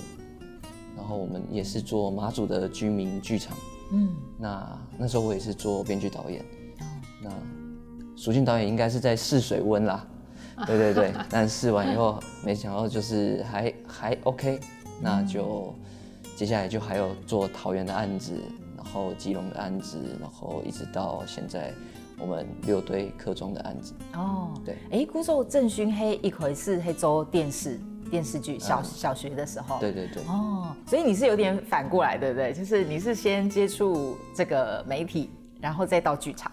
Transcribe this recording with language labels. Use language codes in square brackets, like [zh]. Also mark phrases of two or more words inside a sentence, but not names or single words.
[zh] 然後我們也是做馬祖的居民劇場，那時候我也是做編劇導演，那淑靜導演應該是在試水溫啦，對，但試完以後沒想到就是還 OK，那就接下來就還有做桃園的案子， 然后基隆的案子，然后一直到现在我们6队客庄的案子。哦，对，古时候郑勋一开始做电视剧，小学的时候。对。哦，所以你是有点反过来，对不对？就是你是先接触这个媒体，然后再到剧场。